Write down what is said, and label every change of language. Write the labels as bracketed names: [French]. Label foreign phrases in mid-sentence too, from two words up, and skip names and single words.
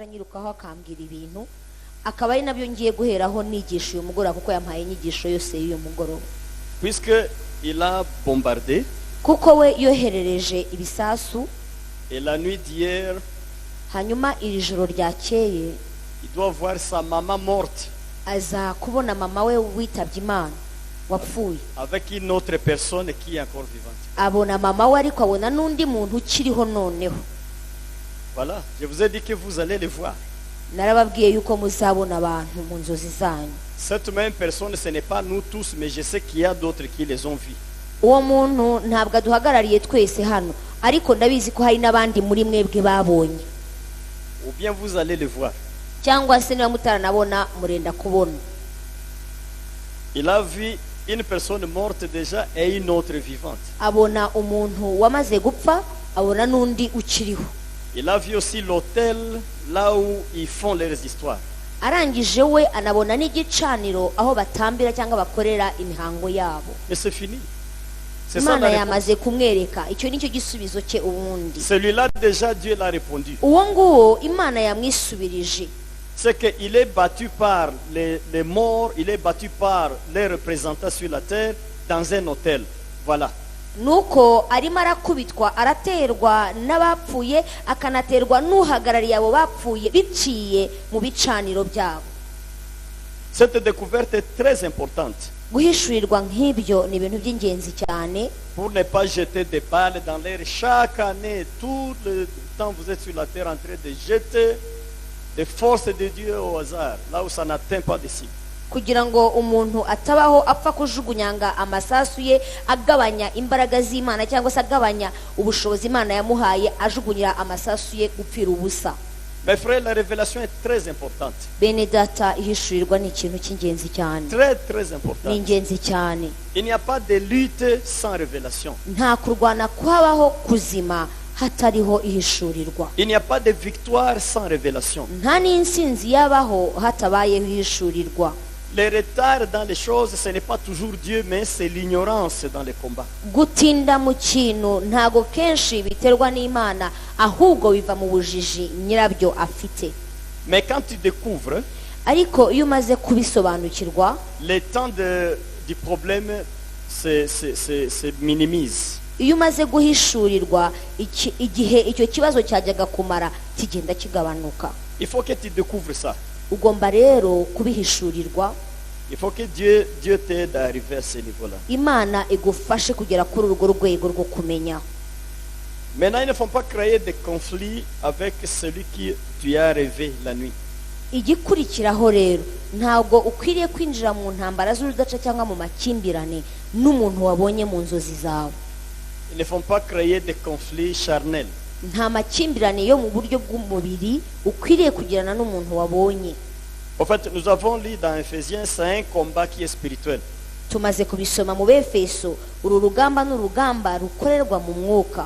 [Kinyarwanda] angarukaho akambwira ibintu akaba ari nabyo ngiye guheraho nigisha uyu mugoroba kuko yampaye inyigisho yose y'uyu mugoroba. [French] Puisque il a bombardé [Kinyarwanda] kuko we yoherereje ibisasu [French] et la nuit d'hier [Kinyarwanda] hanyuma iri joro ryakeye [French] il doit voir sa maman morte [Kinyarwanda] aza kubona mama we witabye Imana wapfuye [French] avec une autre personne qui est encore vivante. [Kinyarwanda] abona mama we ariko abona n'undi muntu ukiriho noneho. [French] Voilà, je vous ai dit que vous allez les voir. [Kinyarwanda] narababwiye yuko muzabona abantu mu nzozi zanyu. [French] Cette même personne, ce n'est pas nous tous, mais je sais qu'il y a d'autres qui les ont vus. [Kinyarwanda] uwo muntu ntabwo aduhagarariye twese hano ariko ndabizi ko hari n'abandi muri mwebwe babonye. [French] Ou bien vous allez les voir. [Kinyarwanda] cyangwa se niba mutaranabona murenda kubona. [French] Il a vu une personne morte déjà et une autre vivante. [Kinyarwanda] abona umuntu wamaze gupfa abona n'undi ukiriho. [French] Il a vu aussi l'hôtel là où ils font leurs histoires. [Kinyarwanda] arangije we anabona n'igicaniro aho batambira cyangwa bakorera imihango yabo. [French] Et c'est fini. C'est ça Imana la réponse. [Kinyarwanda] yamaze kumwereka icyo nicyo gisubizo cye ubundi. [French] Celui-là déjà Dieu l'a répondu. [Kinyarwanda] uwo nguwo Imana yamwisubirije. [French] C'est qu'il est battu par les morts, il est battu par les représentants sur la terre dans un hôtel. Voilà. [Kinyarwanda] nuko arimo arakubitwa araterwa n'abapfuye akanaterwa n'uhagarariye abo bapfuye biciye mu bicaniro byabo. [French] Cette découverte est très importante [Kinyarwanda] guhishurirwa nk'ibyo ni ibintu by'ingenzi cyane [French] pour ne pas jeter des balles dans l'air. Chaque année, tout le temps, vous êtes sur la terre en train de jeter des forces de Dieu au hasard, là où ça n'atteint pas de cible. [Kinyarwanda] kugira ngo umuntu atabaho apfa kujugunyanga amasasu ye agabanya imbaraga z'Imana cyangwa se agabanya ubushobozi Imana yamuhaye ajugunyira amasasu ye gupfira ubusa. [French] Mes frères, la révélation est très importante. [Kinyarwanda] bene data ihishurirwa ni ikintu cy'ingenzi cyane. [French] Très, très ni importante. [Kinyarwanda] ingenzi cyane. [French] Il n'y a pas de lutte sans révélation. [Kinyarwanda] nta kurwana kwabaho kuzima hatariho ihishurirwa. [French] Il n'y a pas de victoire sans révélation. [Kinyarwanda] nta n'insinzi yabaho hatabayeho ihishurirwa. [French] Les retards dans les choses, ce n'est pas toujours Dieu, mais c'est l'ignorance dans les combats. [Kinyarwanda] gutinda mu kintu ntago kenshi biterwa n'Imana ahubwo biva mu bujiji nyirabyo afite. [French] Mais quand tu découvres, [Kinyarwanda] ariko iyo umaze kubisobanukirwa [French] le temps du problème se minimise. [Kinyarwanda] iyo umaze guhishurirwa igihe icyo kibazo cyajyaga kumara kigenda kigabanuka. [French] Il faut que tu découvres ça. [Kinyarwanda] ugomba rero kubihishurirwa. [French] Il faut que Dieu t'aide à arriver à ce niveau-là. [Kinyarwanda] Imana igufashe kugera kuri urwo rwego rwo kumenya. [French] Maintenant, il ne faut pas créer des conflits avec celui qui tu as rêvé la nuit. [Kinyarwanda] igikurikiraho rero ntabwo ukwiriye kwinjira mu ntambara z'urudaca cyangwa mu makimbirane n'umuntu wabonye mu nzozi zawe. [French] Il ne faut pas créer des conflits charnels. [Kinyarwanda] nta makimbirane yo mu buryo bw'umubiri ukwiriye kugirana n'umuntu wabonye. [French] En fait, nous avons lu dans Ephésiens, c'est un combat qui est spirituel. [Kinyarwanda] tumaze kubisoma mu Befeso uru rugamba n'urugamba rukorerwa mu mwuka.